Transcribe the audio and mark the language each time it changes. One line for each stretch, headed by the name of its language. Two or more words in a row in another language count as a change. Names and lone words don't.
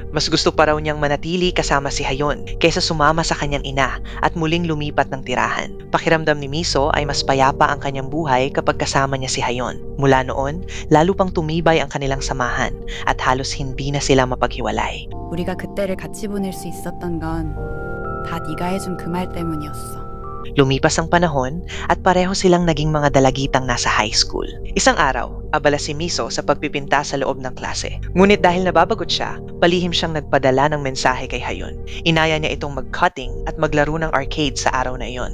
Filipino: Mas gusto pa raw niyang manatili kasama si Hayon kaysa sumama sa kanyang ina at muling lumipat ng tirahan. Pakiramdam ni Miso ay mas payapa ang kanyang buhay kapag kasama niya si Hayon. Mula noon, lalo pang tumibay ang kanilang samahan at halos hindi na sila mapaghiwalay.
Korean: 우리가 그때를 같이 보낼 수 있었던 건 다 네가 해준 그 말 때문이었어.
Filipino: Lumipas ang panahon at pareho silang naging mga dalagitang nasa
English: high school.
Filipino: Isang araw, abala si Miso sa pagpipinta sa loob ng klase. Ngunit dahil nababagot siya, palihim siyang nagpadala ng mensahe kay Hayon. Inaya niya itong mag-cutting at maglaro ng arcade sa araw na iyon.